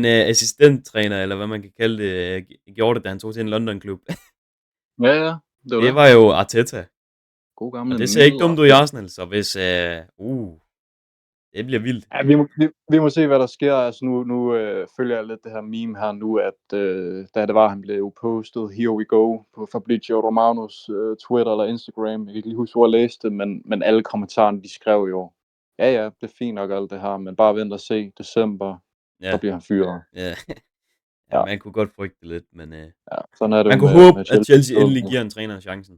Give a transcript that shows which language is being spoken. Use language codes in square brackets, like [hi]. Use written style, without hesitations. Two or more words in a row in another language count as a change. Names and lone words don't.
[da] en assistenttræner, eller hvad man kan kalde det, gjorde det, da han tog til en London-klub? Ja, Det var jo Arteta. God gamle Og det ser ikke dumt ud i Arsenal, så hvis... det bliver vildt. Ja, vi må se, hvad der sker. Altså nu følger jeg lidt det her meme her nu, at da det var, han blev postet, [en] here we go, [da] på Fabrizio Romanos Twitter eller Instagram. Jeg kan ikke lige huske, hvor jeg læste det, men alle kommentarerne, de skrev jo, ja, det er fint nok alt det her, men bare vent og se, december, der bliver han fyret. Ja. Ja, man kunne godt frygte lidt, men sådan er det man kunne håbe, at Chelsea endelig giver en træner chancen.